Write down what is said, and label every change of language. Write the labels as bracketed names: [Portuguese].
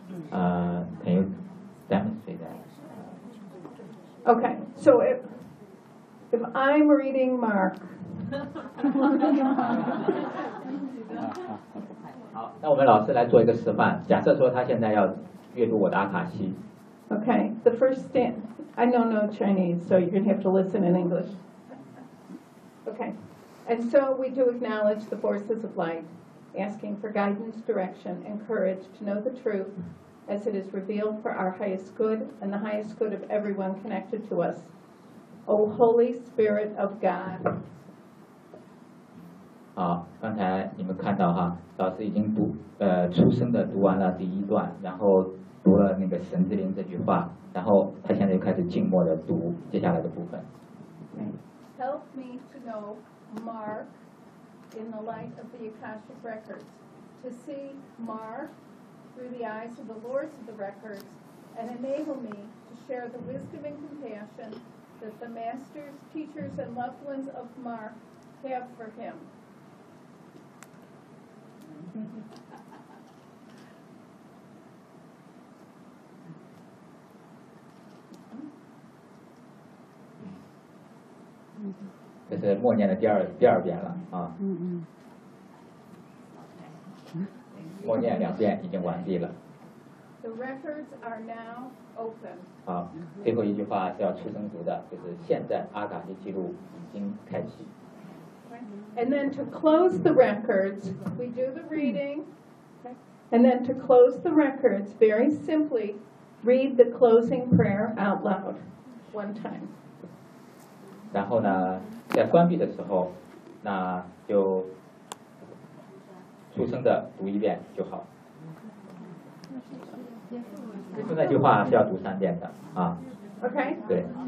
[English] Can you demonstrate that? OK, so if I'm reading Mark. [Chinese] 好，那我们老师来做一个示范。假设说他现在要阅读我的阿卡西。 [English] Okay, the first step. I don't know Chinese, so you're gonna have to listen in English. Okay, and so we do acknowledge the forces of light, asking for guidance, direction, and courage to know the truth as it is revealed for our highest good and the highest good of everyone connected to us. O Holy Spirit of God. [Chinese] 好，刚才你们看到哈，老师已经读出声的读完了第一段，然后读了那个神之灵这句话，然后他现在就开始静默的读接下来的部分。 [English] Help me to know Mark in the light of the Akashic records, to see Mark through the eyes of the Lords of the records, and enable me to share the wisdom and compassion that the masters, teachers, and loved ones of Mark have for him. [Chinese] 这是默念的第二遍了啊。嗯嗯。默念两遍已经完毕了。 [English] The records are now open. [Chinese] 好，最后一句话是要出声读的，就是现在阿卡西记录已经开启。 [English] And then to close the records, we do the reading. And then to close the records, very simply, read the closing prayer out loud one time. [Chinese] 然后呢，在关闭的时候，那就出声的读一遍就好。最后那句话是要读三遍的啊。 [English] OK。 [Chinese] 对。